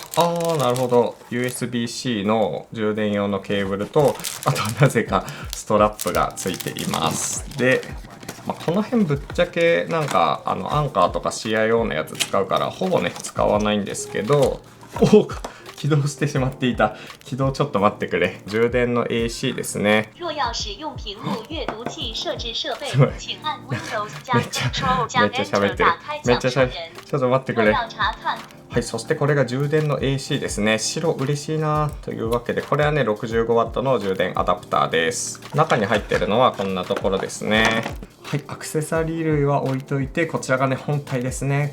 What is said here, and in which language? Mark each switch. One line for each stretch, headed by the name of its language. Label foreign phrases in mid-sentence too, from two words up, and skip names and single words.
Japanese: なるほど。 USB-C の充電用のケーブルと、あとなぜかストラップがついています。でこの辺ぶっちゃけなんかアンカーとか CIO のやつ使うからほぼね使わないんですけど、起動してしまっていた。起動ちょっと待ってくれ。充電の AC ですね。
Chinese: 若要使用屏幕阅读器设置设备，请按 Windows 加
Japanese: めっちゃ
Chinese: Enter 打开
Japanese: めっちゃ
Chinese: 讲述
Japanese: 喋ってる。人。ちょっと待ってくれ。
Chinese: 若要查看
Japanese: はい、そしてこれが充電の AC ですね。白嬉しいなというわけで、これはね 65W の充電アダプターです。中に入っているのはこんなところですね。はい、アクセサリー類は置いといて、こちらがね本体ですね。